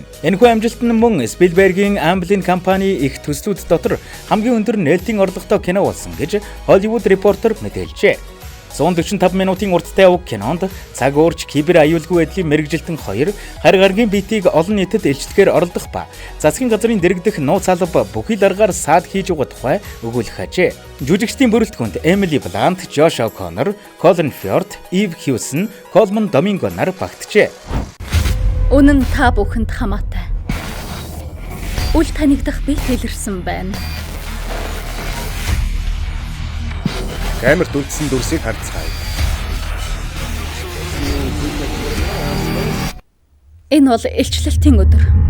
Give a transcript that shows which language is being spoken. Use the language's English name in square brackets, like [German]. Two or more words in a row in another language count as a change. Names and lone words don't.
[Mongolian] Энэхүү амжилт нь мөн Спилбергийн Amblin компани их төслүүд дотор хамгийн өндөр нээлтийн орлоготой кино болсон гэж Hollywood Reporter мэдээлжээ. 145 минутын урттай уг кинонд цаг уурч кибер аюулгүй байдлын мэргэжилтэн 2 харь гаргийн биетийг олон нийтэд илчлэхээр оролдох ба засгийн газрын дэргэдэх нууц алба бүхий дараагаар саад хийж байгаа тухай өгүүлэх ажээ. Жүжигчдийн бүрэлдэхүүнд Emily Blunt, Josh O'Connor, Colin Firth, Eve Hewson, Colman Domingo нар багтжээ. Үнэн та бүхэнд хамаатай. Үл танигдах би тэлэрсэн байна. Камерт үлдсэн дүрсийг харцгаая. Энэ бол илчлэлтийн өдөр.